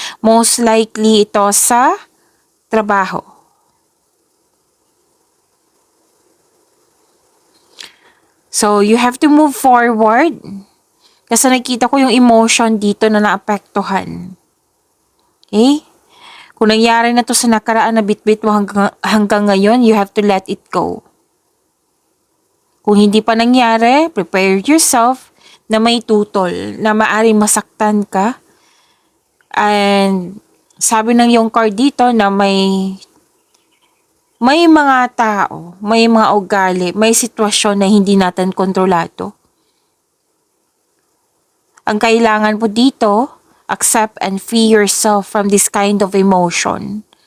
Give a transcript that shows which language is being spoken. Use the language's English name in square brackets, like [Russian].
[Filipino] Most likely ito sa trabaho. [English] So, you have to move forward. [Filipino] Kasi nakita ko yung emotion dito na naapektuhan. Okay? Kung nangyari na to sa nakaraan na bitbit mo hanggang ngayon, [English] you have to let it go. [Filipino] Kung hindi pa nangyari, prepare yourself na may tutol, na maaring masaktan ka. And sabi ng yung card dito na may mga tao, may mga ugali, may sitwasyon na hindi natin kontrolado. Ang kailangan po dito, [English] accept and free yourself from this kind of emotion.